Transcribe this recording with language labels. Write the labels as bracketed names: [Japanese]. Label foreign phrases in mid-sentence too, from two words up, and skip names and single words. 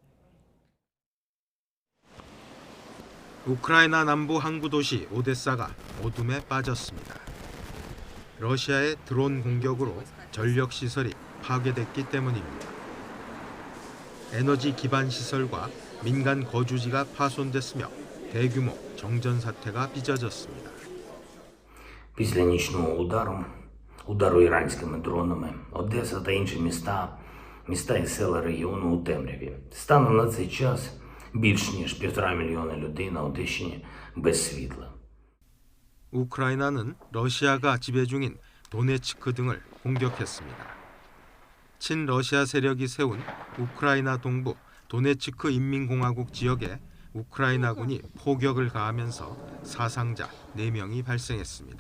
[Korean] 우크라이나 남부 항구 도시 오데사가 어둠에 빠졌습니다. 러시아의 드론 공격으로 전력 시설이 파괴됐기 때문입니다. 에너지 기반 시설과 민간 거주지가 파손됐으며 대규모 정전 사태가 빚어졌습니다. [Ukrainian] Після нічного удару іранськими дронами, Одеса та інші міста і села регіону у темряві. Станом на цей час більш ніж 1,5 мільйона людей на Одещині без світла. [Korean] 우크라이나는 러시아가 지배 중인 도네츠크 등을 공격했습니다. 친러시아 세력이 세운 우크라이나 동부 도네츠크 인민공화국 지역에 우크라이나군이 포격을 가하면서 사상자 4명이 발생했습니다.